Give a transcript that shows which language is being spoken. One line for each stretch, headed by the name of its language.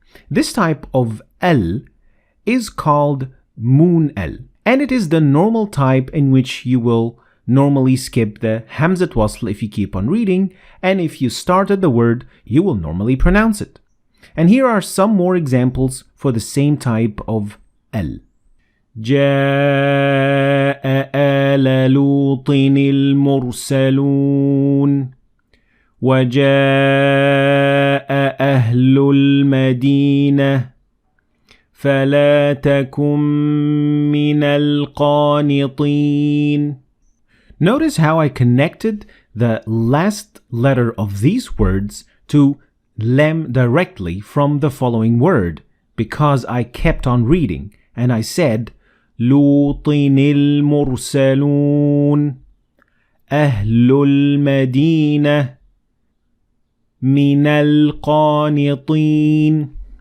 English: This type of al is called moon al, and it is the normal type in which you will normally skip the Hamzatul wasl if you keep on reading, and if you started the word, you will normally pronounce it. And here are some more examples for the same type of al.
Arabic: جاء آل لوط المرسلون وجاء أهل المدينة فلا تكن من القانطين.
English: Notice how I connected the last letter of these words to lam directly from the following word because I kept on reading and I said
Arabic: لوط المرسلون أهل المدينة من القانطين.